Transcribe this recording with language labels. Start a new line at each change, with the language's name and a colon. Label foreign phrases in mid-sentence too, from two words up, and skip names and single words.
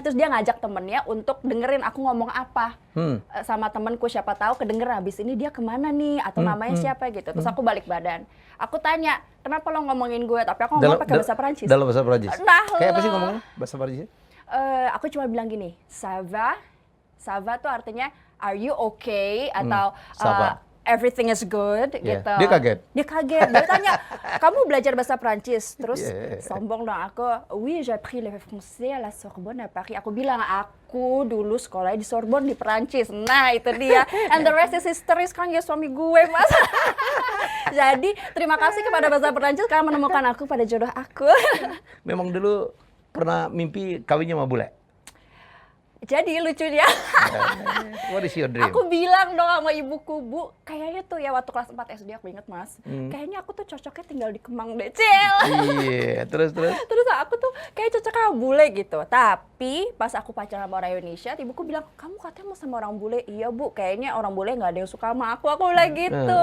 Indonesian: Terus dia ngajak temennya untuk dengerin aku ngomong apa sama temenku, siapa tahu kedenger habis ini dia kemana nih atau namanya siapa gitu. Terus aku balik badan. Aku tanya, kenapa lo ngomongin gue? Tapi aku ngomong pakai bahasa Perancis. Dalam bahasa Perancis? Nah, Kayak apa sih ngomongnya bahasa Perancis? Aku cuma bilang gini,
French: ça va
Indonesian: tuh artinya
English: are you okay
Indonesian: atau
French: ça va.
English: everything is good gitu.
Indonesian: Dia kaget? Dia kaget. Dia tanya, kamu belajar bahasa Perancis? Terus sombong dong aku.
French: Oui, j'ai appris le français à la Sorbonne à Paris.
Indonesian: Aku bilang, aku dulu sekolah di Sorbonne di Perancis. Nah, itu dia.
English: And the rest is history.
Indonesian: Sekarang ya suami gue, Mas. Jadi, terima kasih kepada bahasa Perancis karena menemukan aku pada jodoh aku. Memang dulu pernah mimpi kawinnya sama bule? Jadi lucunya,
English: What is your dream?
Indonesian: aku bilang dong sama ibuku, Bu, kayaknya tuh ya waktu kelas 4 SD aku inget, Mas, kayaknya aku tuh cocoknya tinggal di Kemang deh, Cil. Iya, terus? Terus aku tuh kayak cocok sama bule gitu. Tapi pas aku pacaran sama orang Indonesia, ibuku bilang, kamu katanya mau sama orang bule. Iya, Bu, kayaknya orang bule nggak ada yang suka sama aku bilang gitu.